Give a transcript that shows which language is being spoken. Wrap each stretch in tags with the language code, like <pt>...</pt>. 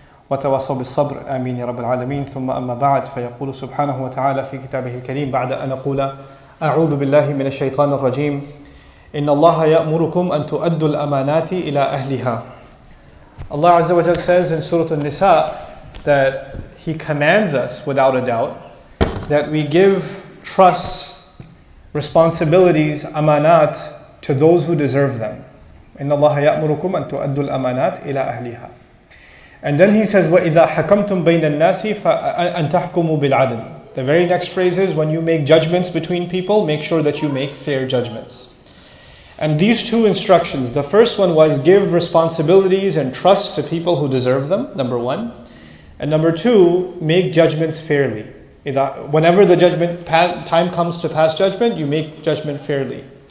<ar>وتواصوا بالصبر آمين يا رب العالمين. ثم أما بعد فيقول سبحانه وتعالى في كتابه الكريم بعد أن أقول أعوذ بالله من الشيطان الرجيم إن الله يأمركم أن تؤدوا الأمانات إلى أهلها.</ar> <en>Allah Azza wa Jal says in Surah An-Nisa that He commands us without a doubt that we give trusts, responsibilities, amanat to those who deserve them.</en> <ar>إن الله يأمركم أن تؤدوا الأمانات إلى أهلها.</ar> <en>And then He says</en> <ar>وَإِذَا حَكَمْتُمْ بَيْنَ النَّاسِ فَأَنْ تَحْكُمُوا بِالْعَدْلِ.</ar> <en>The very next phrase is when you make judgments between people, make sure that you make fair judgments. And these two instructions, the first one was give responsibilities and trust to people who deserve them, number one. And number two, make judgments fairly. Whenever the time comes to pass judgment, you make judgment fairly.</en>